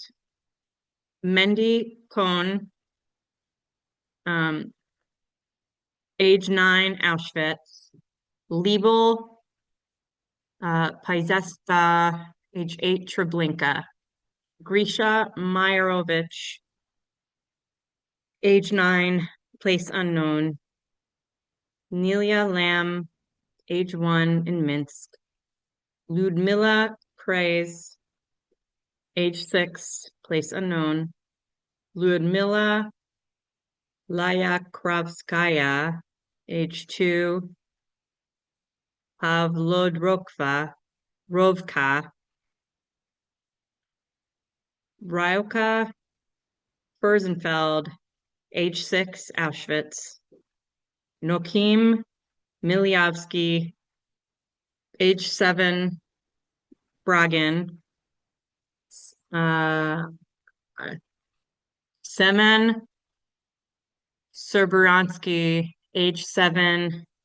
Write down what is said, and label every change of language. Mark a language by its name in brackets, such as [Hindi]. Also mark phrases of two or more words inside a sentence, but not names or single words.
[English] Mendy Cohn, age 9, Auschwitz. Liebel Paizesta, age 8, Treblinka. Grisha Myerovich, age 9, place unknown. Nelia Lamb, age 1, in Minsk. Ludmila Praise, age 6, place unknown. Ludmila Lyakrovskaya, age 2, Pavlodrokva, Rovka, Ryuka Fersenfeld, age 6, Auschwitz, Nokim Milyavsky, age 7, Bragin, Semen Serberansky, age 7,